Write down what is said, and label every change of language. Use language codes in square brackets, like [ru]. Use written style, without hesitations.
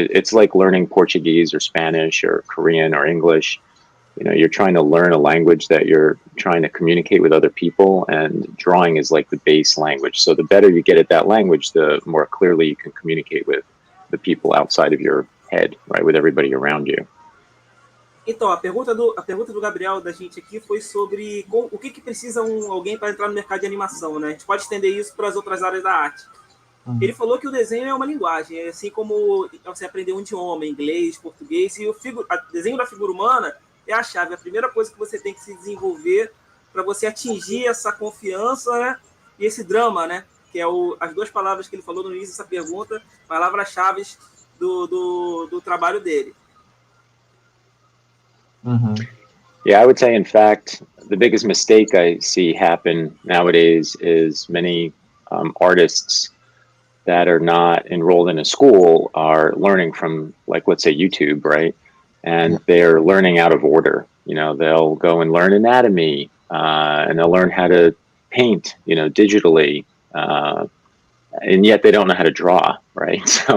[en] It's like learning Portuguese or Spanish or Korean or English. You're trying to learn a language that you're trying to communicate with other people, and drawing is like the base language. So the better you get at that language, the more clearly you can communicate with the people outside of your head, right? With everybody around you. [pt] Então, a pergunta do Gabriel, da gente aqui, foi sobre o que precisa alguém para entrar no mercado de animação, né? A gente pode estender isso para as outras áreas da arte. Ele falou que o desenho é uma linguagem, assim como você aprender um idioma, inglês, português, e o desenho da figura humana é a chave, a primeira coisa que você tem que se desenvolver para você atingir essa confiança, né? E esse drama, né? Que é as duas palavras que ele falou no início dessa pergunta, palavras-chave do trabalho dele. [en] Yeah, I would say, in fact, the biggest mistake I see happen nowadays is many artists that are not enrolled in a school are learning from, like, let's say YouTube, right? And they're learning out of order. They'll go and learn anatomy, and they'll learn how to paint, digitally, and yet they don't know how to draw, right?